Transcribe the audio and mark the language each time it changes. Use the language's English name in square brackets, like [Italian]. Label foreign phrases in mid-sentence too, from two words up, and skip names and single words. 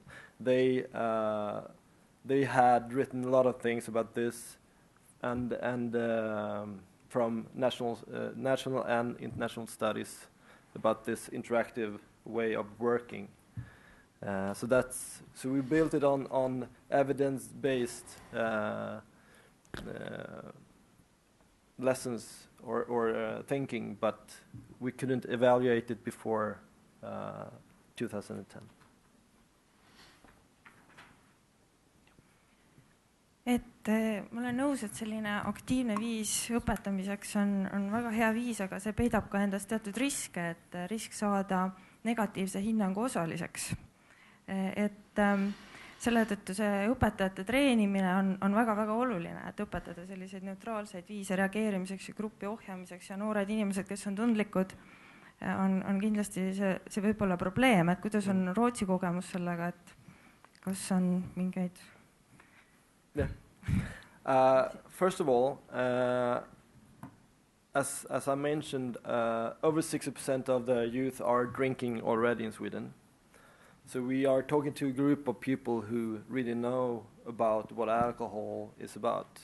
[English] They had written a lot of things about this, and from national and international studies about this interactive way of working. So we built it on evidence-based lessons or thinking, but we couldn't evaluate it before 2010. [Estonian] Ma olen nõus, et selline aktiivne viis õpetamiseks on väga hea viis, aga see peidab ka endas teatud riske, et risk saada negatiivse hinnangu osaliseks. Et selle tõttu see õpetajate treenimine on väga-väga oluline, et õpetada selliseid neutraalseid viise reageerimiseks ja gruppi ohjamiseks, ja noored inimesed, kes on tundlikud, on kindlasti see võib olla probleem, et kuidas on Rootsi kogemus sellega, et kas on mingeid... [English] Yeah. First of all, as I mentioned, over 60% of the youth are drinking already in Sweden. So we are talking to a group of people who really know about what alcohol is about.